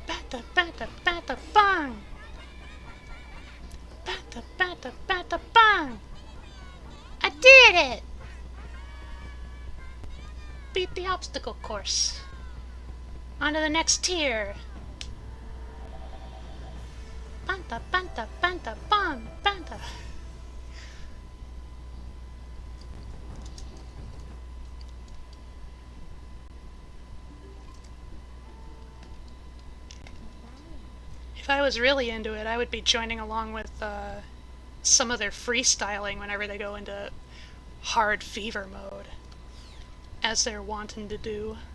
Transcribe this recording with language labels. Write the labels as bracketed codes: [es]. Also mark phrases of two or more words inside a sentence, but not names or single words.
[en] Patapon! Patapon! I did it! Beat the obstacle course. On to the next tier. Panta, panta, panta, pam, panta. If I was really into it, I would be joining along with some of their freestyling whenever they go into hard fever mode, as they're wanting to do.